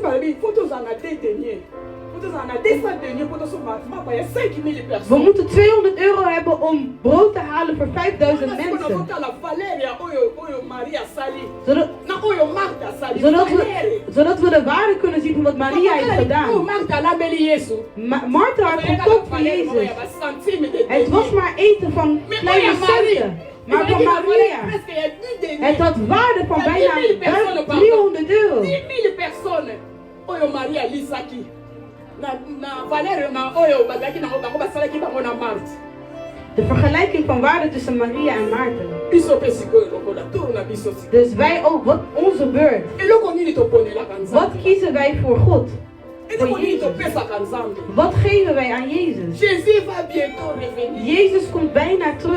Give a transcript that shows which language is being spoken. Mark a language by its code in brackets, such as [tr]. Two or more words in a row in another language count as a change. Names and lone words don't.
[nl] We moeten 200 euro hebben om brood te halen voor 5000 mensen. zodat we de waarde kunnen zien van wat Maria heeft gedaan. Martha had gekookt voor Jezus. Het was maar eten van kleine centen. Maar voor Maria, het had waarde van bijna €300. [ln] Oyo Maria lisaki na valeur na oyo bazaki na bango basalaki bango na Marthe. [nl] De vergelijking van waarde tussen Maria en Maarten. Dus wij ook, wat onze beurt. Wat kiezen wij voor God? Voor Jezus. Wat geven wij aan Jezus? Jezus komt bijna terug.